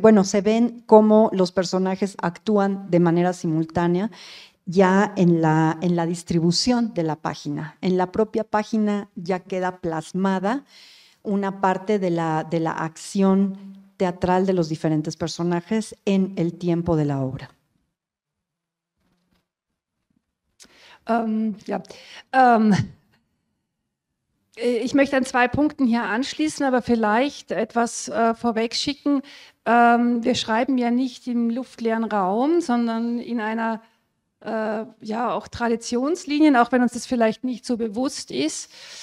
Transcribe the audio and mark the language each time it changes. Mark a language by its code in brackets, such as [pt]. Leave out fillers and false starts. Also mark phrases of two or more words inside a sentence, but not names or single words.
[es] Bueno, se ven cómo los personajes actúan de manera simultánea ya en la distribución de la página. En la propia página ya queda plasmada una parte de la acción teatral de los diferentes personajes en el tiempo de la obra. [de] Ich möchte an 2 Punkten hier anschließen, aber vielleicht etwas vorwegschicken. Wir schreiben ja nicht im luftleeren Raum, sondern in einer ja auch Traditionslinien, auch wenn uns das vielleicht nicht so bewusst ist.